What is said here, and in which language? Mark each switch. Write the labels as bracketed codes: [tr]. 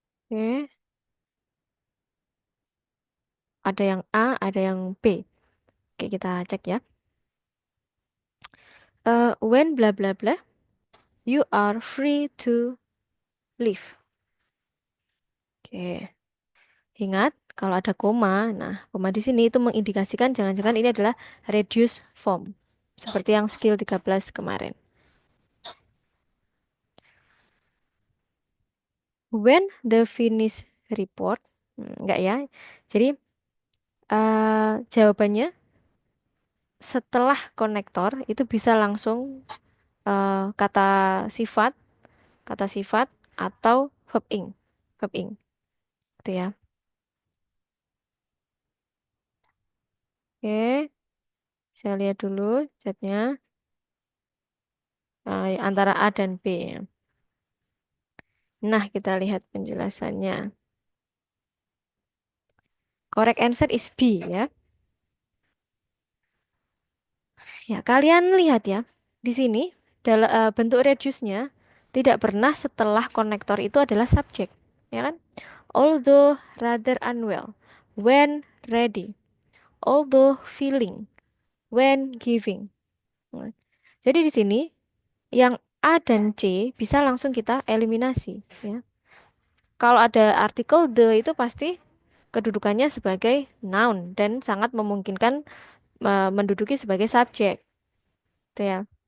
[id] Oke, ada yang A, ada yang B. Oke, kita cek ya. [en] When bla bla bla, you are free to leave. [id] Oke. Ingat, kalau ada koma, nah koma di sini itu mengindikasikan jangan-jangan ini adalah reduced form. Seperti yang skill 13 kemarin. [en] When the finish report, [id] enggak ya. Jadi jawabannya setelah konektor itu bisa langsung kata sifat, atau verb ing, gitu ya. Oke, saya lihat dulu chatnya. Antara A dan B ya. Nah, kita lihat penjelasannya. [en] Correct answer is B ya. [id] Ya, kalian lihat ya. Di sini dalam bentuk reduce-nya tidak pernah setelah konektor itu adalah subjek, ya kan? [en] Although rather unwell, when ready, although feeling, when giving. [id] Nah, jadi di sini yang A dan C bisa langsung kita eliminasi, ya. Kalau ada artikel the itu pasti kedudukannya sebagai noun dan sangat memungkinkan menduduki sebagai subjek, gitu ya.